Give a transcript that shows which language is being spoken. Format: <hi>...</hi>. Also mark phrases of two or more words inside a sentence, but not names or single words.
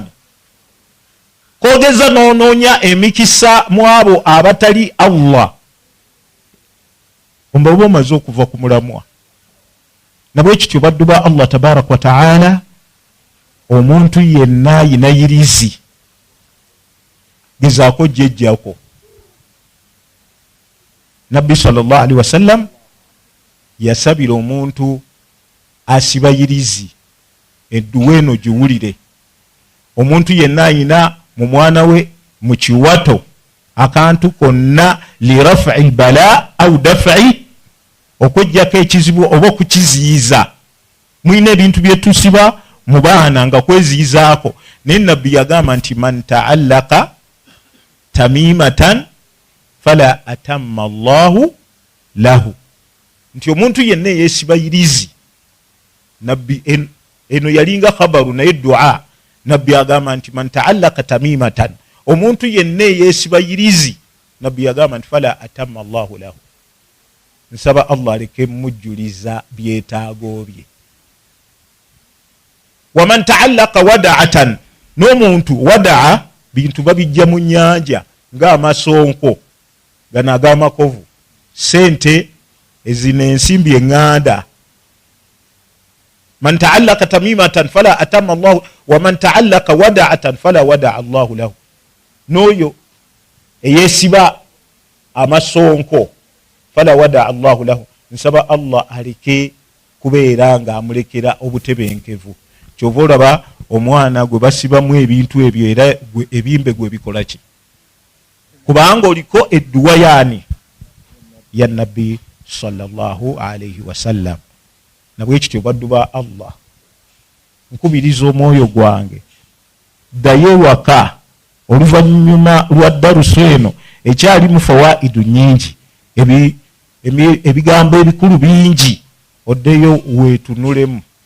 <lg>Kogeza noonoonya emikisa mu abo abatali Allah, omba oba omaze okuva ku mulamwa. Nabwe kityo baddu ba Allah</lg> <ar>تبارك وتعالى,</ar> <lg>omuntu yenna ayina yirizi gezaako jjejjako. Nabbi</lg> <ar>صلى الله عليه وسلم</ar> <lg>yasabira omuntu asiba yirizi, edduwa eno giwulire. Omuntu yenna ayina mu mwana we mu kiwato akantu konna</lg> <ar>لرفع بلاء أو دفع,</ar> <lg>okujjako ekizibu oba okukiziyiza. Mwine ebintu byetusiba mu baana nga kweziyizaako. Naye nabbi yagamba nti</lg> <ar>من تعلق تميمة فلا أتم الله له,</ar> <lg>nti omuntu yenna yeesiba yirizi. Nabbi eno yalinga khabaru naye dua. Nabbi agamba nti</lg> <ar>من تعلق تميمة,</ar> <lg>omuntu yenna yeesiba yirizi, nabbi yagamba nti</lg> <ar>فلا أتم الله له,</ar> <lg>nsaba Allah aleke mujjuliza byetaago bye.</lg> <ar>ومن تعلق ودعة,</ar> <lg>n'omuntu wada'a bintu babijja mu nnyanja ng'amasonko gano ag'amakovu, sente ezina ensimbi eŋŋanda.</lg> <ar>من تعلق تميمة فلا أتم الله ومن تعلق ودعة فلا ودع الله له.</ar> <lg>N'oyo eyeesiba amasonko</lg> <ar>فلا ودع الله له,</ar> <lg>nsaba Allah aleke kubeera nga amulekera obutebenkevu. Kyova olaba omwana gwe basibamu ebintu ebyo era ebimbe gwe bikola ki? Kubanga oliko edduwa yaani ya Nabbi</lg> <ar>صلى الله عليه وسلم.</ar> <lg>Nabwe kityo baddu ba Allah, nkubiriza omwoyo gwange, ddayo waka oluvannyuma lwa darusu eno ekyalimu fawaidu nyingi, ebigambo ebikulu bingi, oddeyo weetunulemu.</lg>